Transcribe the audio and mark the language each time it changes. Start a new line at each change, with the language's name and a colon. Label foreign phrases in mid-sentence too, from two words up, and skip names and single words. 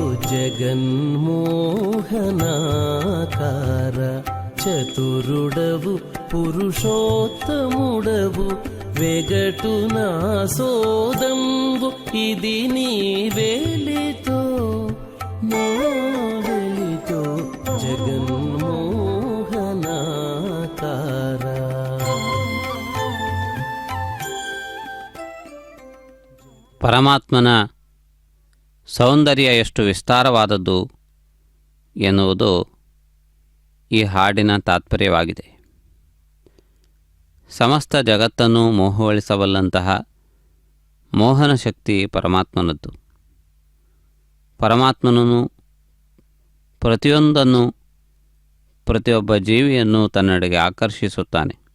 Telugu: జగన్మోహనాకార చతురుడవు పురుషోత్తముడవు వెగటు నా సోదంబు ఇది నీ వేలితో, నా వెలితో జగన్మోహనాకార.
Kannada: పరమాత్మన ಸೌಂದರ್ಯ ಎಷ್ಟು ವಿಸ್ತಾರವಾದದ್ದು ಎನ್ನುವುದು ಈ ಹಾಡಿನ ತಾತ್ಪರ್ಯವಾಗಿದೆ. ಸಮಸ್ತ ಜಗತ್ತನ್ನು ಮೋಹಗೊಳಿಸಬಲ್ಲಂತಹ ಮೋಹನ ಶಕ್ತಿ ಪರಮಾತ್ಮನದ್ದು. ಪರಮಾತ್ಮನೂ ಪ್ರತಿಯೊಂದನ್ನು, ಪ್ರತಿಯೊಬ್ಬ ಜೀವಿಯನ್ನು ತನ್ನೆಡೆಗೆ ಆಕರ್ಷಿಸುತ್ತಾನೆ.